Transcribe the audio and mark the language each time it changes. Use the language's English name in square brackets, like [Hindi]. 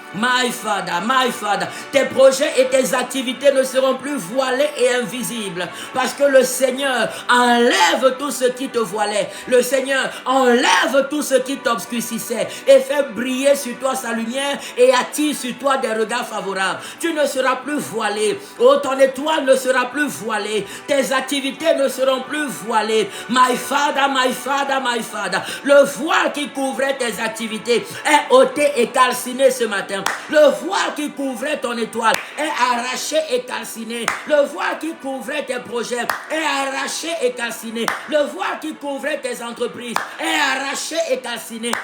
[English] My Father, my Father, [French] tes projets et tes activités ne seront plus voilés et invisibles parce que le Seigneur enlève tout ce qui te voilait. Le Seigneur enlève tout ce qui t'obscurcissait et fait briller sur toi sa lumière et attire sur toi des regards favorables. Tu ne seras plus voilé. Oh, ton étoile ne sera plus voilée. Tes activités ne seront plus voilées. [English] My Father, my Father, my Father. [French] Le voile qui couvrait tes activités est ôté et calciné ce matin. Le voile qui couvrait ton étoile est arraché et calciné. Le voile qui couvrait tes projets est arraché et calciné. Le voile qui couvrait tes entreprises est arraché et calciné.